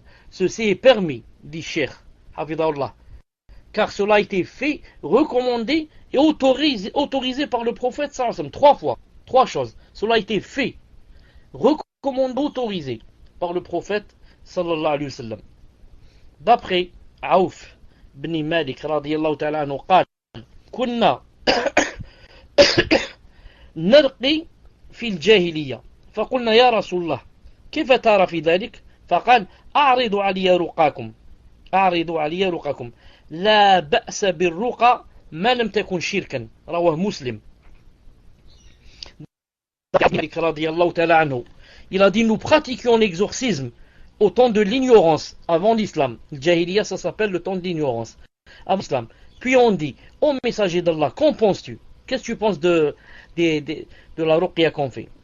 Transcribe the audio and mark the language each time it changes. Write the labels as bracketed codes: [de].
[fr] Ceci est permis, dit Cheikh Hafidahullah, car cela a été fait, recommandé et autorisé par le prophète sallallahu alayhi wa sallam. 3 fois, 3 choses. Cela a été fait, recommandé, autorisé par le prophète sallallahu alayhi wa sallam. D'après [ar] Aouf بن مالك رضي الله تعالى عنه قال كنا نرقي في الجاهلية فقلنا يا رسول الله كيف ترى في ذلك فقال أعرضوا علي رقاكم لا بأس بالرقى ما لم تكن شركا رواه مسلم. [fr] Il a dit nous pratiquions l'exorcisme au temps de l'ignorance, avant l'islam. Le jahiliya, ça s'appelle le temps de l'ignorance, avant l'islam. Puis on dit, ô messager d'Allah, qu'en penses-tu? Qu'est-ce que tu penses de la ruqya qu'on fait?